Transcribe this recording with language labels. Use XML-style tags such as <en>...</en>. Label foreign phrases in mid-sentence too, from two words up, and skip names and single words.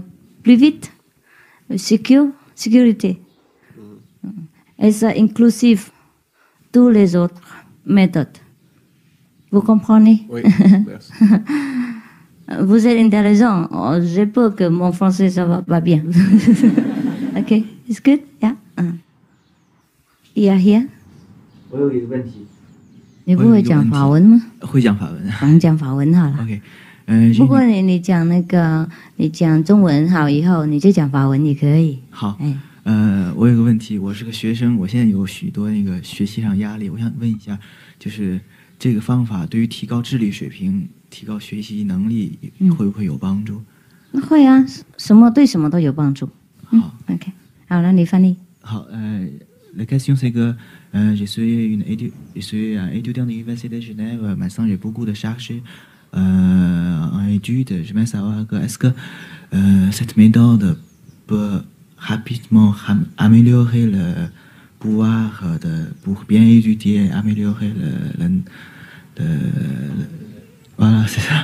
<fr>Plus vite, sécurité. Et ça inclusif tous les autres méthodes. Vous comprenez? Oui, merci. Vous êtes intéressant. Oh, j'ai peur que mon français, ça va pas bien.</fr> <en>OK, it's good? Yeah. Here?</en> <zh>我有一个问题。你不会讲法文吗？会讲法文。咱讲法文好了。 OK。不过你讲你讲中文好以后，你就讲法文也可以。好。我有个问题，我是个学生，我现在有许多学习上压力，我想问一下，就是这个方法对于提高智力水平、提高学习能力会不会有帮助？会啊，对什么都有帮助。好 ，OK， 好了，你翻译。</zh> <fr>好 ，la question c'est que je suis un étudiant de l'université de Genève. Maintenant, j'ai beaucoup de charges en études. J'aimerais savoir est-ce que cette méthode peut rapidement améliorer le pouvoir pour bien étudier, améliorer voilà, c'est ça.</fr>